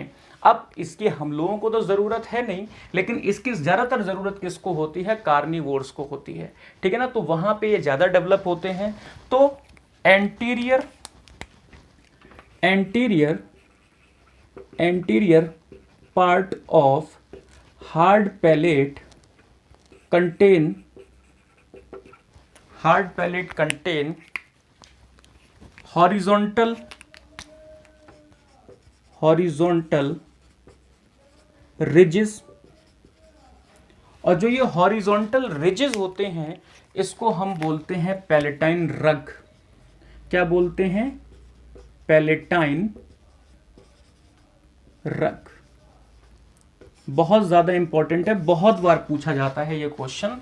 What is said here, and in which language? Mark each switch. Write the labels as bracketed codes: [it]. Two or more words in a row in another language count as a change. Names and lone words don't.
[hi] अब इसकी हम लोगों को तो ज़रूरत है नहीं, लेकिन इसकी ज़्यादातर ज़रूरत किसको होती है? कार्निवोर्स को होती है, ठीक है ना। तो वहाँ पे ये ज़्यादा डेवलप होते हैं। [en] तो anterior part of hard palate contain horizontal ridges, [hi] और जो ये [en] horizontal ridges [hi] होते हैं इसको हम बोलते हैं [en] palatine rug. [hi] क्या बोलते हैं? [en] palatine rug. [hi] बहुत ज़्यादा इंपॉर्टेंट है, बहुत बार पूछा जाता है ये क्वेश्चन।